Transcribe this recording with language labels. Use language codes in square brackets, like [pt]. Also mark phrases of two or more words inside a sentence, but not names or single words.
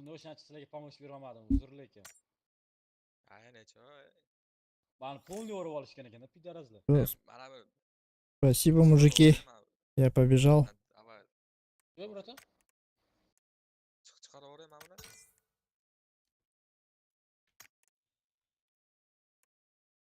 [uz] O'shaning sizlarga pomosh bera olmadim. Uzr lekin. Aynacho. Mani polni o'rib olishgan ekan, pidarazlar. Mana bu [ru] Спасибо, мужики. Я побежал. [uz] avval Yo'q, brata. chiqaraverayman buni.